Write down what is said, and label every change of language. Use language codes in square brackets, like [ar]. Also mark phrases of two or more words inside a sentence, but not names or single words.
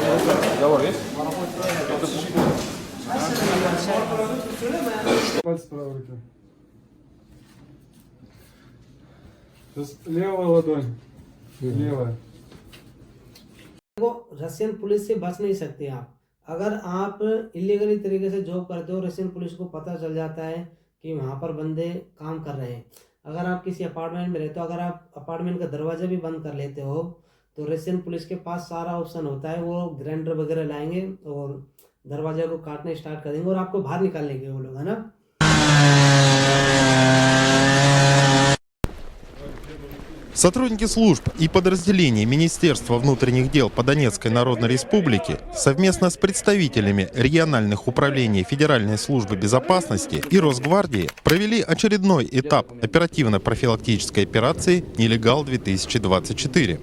[ru] Договор есть? Пальцы правой руки. Сейчас левая ладонь. Левая. [hi] देखो, [en] Russian police [hi] से बच नहीं सकते आप। अगर आप इलीगली तरीके से जॉब करते हो, [en] Russian police [hi] को पता चल जाता है कि वहाँ पर बंदे काम कर रहे हैं। अगर आप किसी अपार्टमेंट में रहते हो, अगर आप अपार्टमेंट का दरवाज़ा भी बंद कर लेते हो, तो [en] Russian police [hi] के पास सारा ऑप्शन होता है। वो ग्राइंडर वगैरह लाएंगे और दरवाजे को काटने स्टार्ट कर देंगे और आपको बाहर निकाल लेंगे वो लोग, है ना। [ru] Сотрудники служб и подразделений Министерства внутренних дел по Донецкой Народной Республике совместно с представителями региональных управлений Федеральной службы безопасности и Росгвардии провели очередной этап оперативно-профилактической операции «Нелегал-2024».